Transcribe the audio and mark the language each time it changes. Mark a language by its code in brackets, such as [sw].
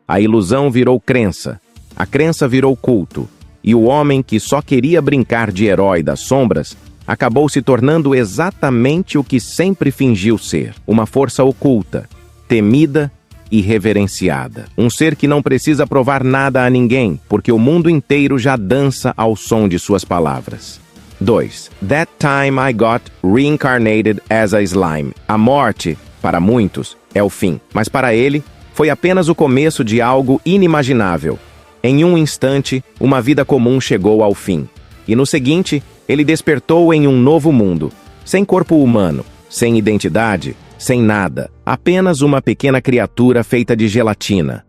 [pt] A ilusão virou crença, a crença virou culto, e o homem que só queria brincar de herói das sombras acabou se tornando exatamente o que sempre fingiu ser, uma força oculta, temida e reverenciada. Um ser que não precisa provar nada a ninguém, porque o mundo inteiro já dança ao som de suas palavras. 2. [en] That time I got reincarnated as a slime. [pt] A morte, para muitos, é o fim, mas para ele, foi apenas o começo de algo inimaginável. Em um instante, uma vida comum chegou ao fim. E no seguinte, ele despertou em um novo mundo, sem corpo humano, sem identidade, sem nada, apenas uma pequena criatura feita de gelatina.